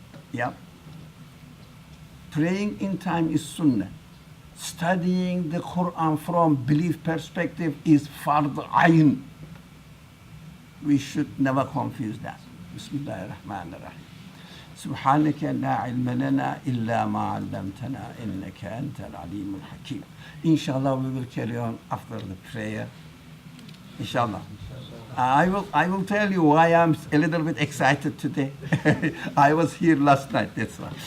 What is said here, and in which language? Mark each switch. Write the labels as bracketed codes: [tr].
[en] Yeah. Praying in time is sunnah. Studying the Qur'an from belief perspective is fard ayn. We should never confuse that. Bismillahir Rahmanir Rahim. [ar] سبحانك لا علم لنا إلا ما علمتنا إنك أنت العليم الحكيم. [en] Inshallah, we will carry on after the prayer. Inshallah. I will tell you why I'm a little bit excited today. I was here last night, that's why.